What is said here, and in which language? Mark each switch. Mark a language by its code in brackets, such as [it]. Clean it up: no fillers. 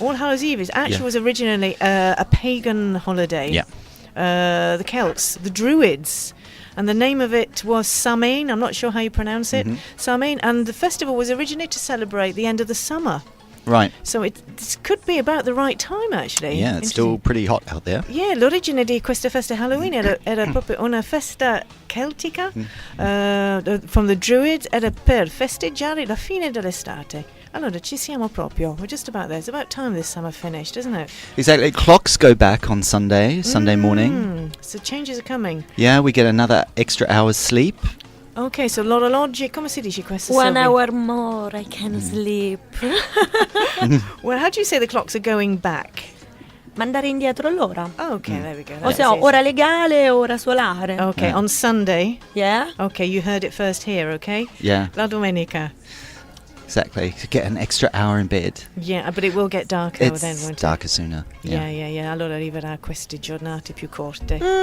[en] All Hallows Eve was originally a pagan holiday. Yeah. The Celts, the Druids. And the name of it was Samhain. I'm not sure how you pronounce it. Samhain. And the festival was originally to celebrate the end of the summer. Right. So this could be about the right time, actually. Yeah, it's still pretty hot out there. [it] Yeah, l'origine di questa festa Halloween era proprio una festa celtica [en] from the Druids, [it] era per festeggiare la fine dell'estate. Allora, ci siamo proprio. [en] We're just about there. It's about time this summer finished, isn't it? Exactly. Clocks go back on Sunday morning. So changes are coming. Yeah, we get another extra hour's sleep. [it] Ok, so l'orologio, come si dice questo? [en] 1 hour more, I can sleep. Well, how do you say the clocks are going back? [it] Mandare indietro l'ora. [en] Oh, okay, there we go. [it] O sea, ora legale, ora solare. [en] Okay, on Sunday. Yeah? Okay, you heard it first here, okay? Yeah. [it] La domenica. [en] Exactly. To get an extra hour in bed. Yeah, but it will get darker then, won't it? It's darker sooner. Yeah. [it] Allora arriverà queste giornate più corte.